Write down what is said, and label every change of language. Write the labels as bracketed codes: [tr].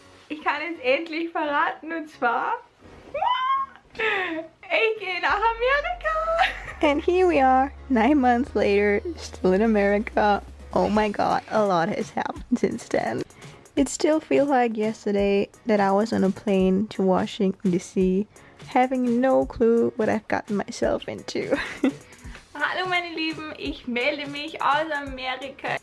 [de] Ich kann es endlich verraten, und zwar ich gehe nach Amerika. [en] And here we are, 9 months later, still in America. Oh my god, a lot has happened since then. It still feels like yesterday that I was on a plane to Washington DC, having no clue what I've gotten myself into. [de] Hallo meine Lieben, ich melde mich aus Amerika.